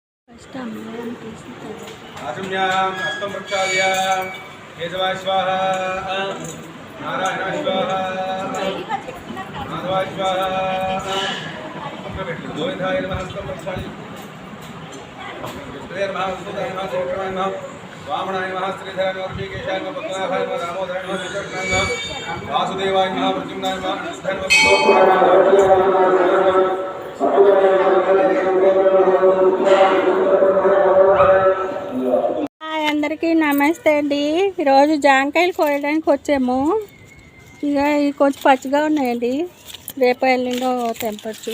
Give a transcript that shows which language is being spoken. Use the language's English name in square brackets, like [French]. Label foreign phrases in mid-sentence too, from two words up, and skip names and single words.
[Sanskrit] आचम्याम् हस्तं प्रक्षाल्य केशवाय स्वाहा नारायणाय स्वाहा माधवाय स्वाहा गोविन्दाय नमः हस्तं प्रक्षाल्य विष्णुवे नमः वसुदेवाय नमः देवकृष्णाय नमः वामनाय नमः श्रीधराय नमः ऋषिकेशाय नमः पद्मनाभाय नमः दामोदराय नमः विष्णुनाय नमः वासुदेवाय नमः प्रद्युम्नाय नमः [Telugu] అందరికీ నమస్తే అండి. ఈరోజు జాంకాయలు కోయడానికి వచ్చాము. ఇక ఇవి కొంచెం పచ్చిగా ఉన్నాయండి, రేపు ఎల్లుండో తెంపచ్చు.